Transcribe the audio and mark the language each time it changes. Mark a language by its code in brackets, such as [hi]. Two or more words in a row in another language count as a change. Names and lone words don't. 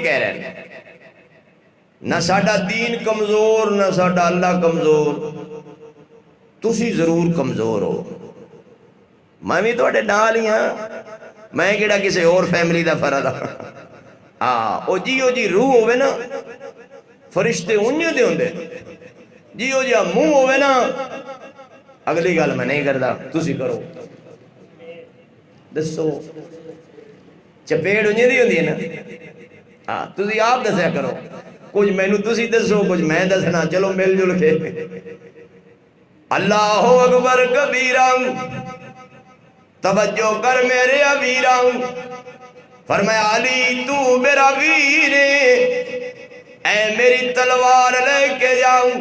[pa] کہہ رہے ہیں نہ ساڈا دین کمزور نہ ساڈا اللہ کمزور تسی ضرور کمزور ہو میں بھی توڑے نال ہی ہاں میں کیڑا کسی اور فیملی دا فرد ہاں او جی روح ہوئے نا فرشتے انجے دے ہوندے جیو جی منہ ہوئے نا اگلی گل میں نہیں کرتا تسی کرو دسو چپیڑ انجے دی ہوندی ہے نا ہاں تسی آپ دسیا کرو کچھ میں نو تسی دسو کچھ میں دسنا چلو مل جل کے اللہ اکبر کبیرم توجہ کر میرے ویرم فرمایا علی تو میرا ویر اے میری تلوار لے کے جاؤں